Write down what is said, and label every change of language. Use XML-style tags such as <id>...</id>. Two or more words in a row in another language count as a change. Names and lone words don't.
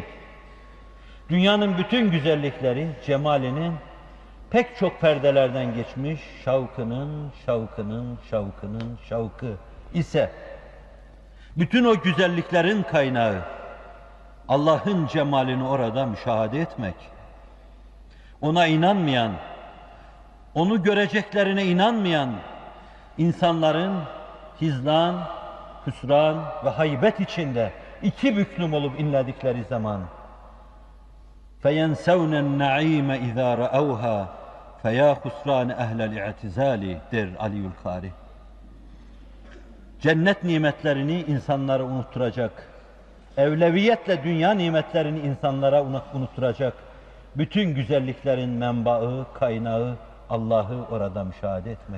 <tr>Dünyanın bütün güzellikleri, cemalinin pek çok perdelerden geçmiş şavkı ise bütün o güzelliklerin kaynağı Allah'ın cemalini orada müşahede etmek. Ona inanmayan, onu göreceklerine inanmayan insanların hizlan, hüsran ve haybet içinde iki büklüm olup inledikleri zaman</tr> <ar>فَيَنْسَوْنَ النَّعِيمَ اِذَا رَأَوْهَا فَيَا خُسْرَانَ اَهْلَ الْاِعْتِزَالِ</ar> <tr>der Aliül Kari. Cennet nimetlerini insanlara unutturacak, evleviyetle dünya nimetlerini insanlara unutturacak, bütün güzelliklerin menbaı, kaynağı Allah'ı orada müşahede etmek.</tr>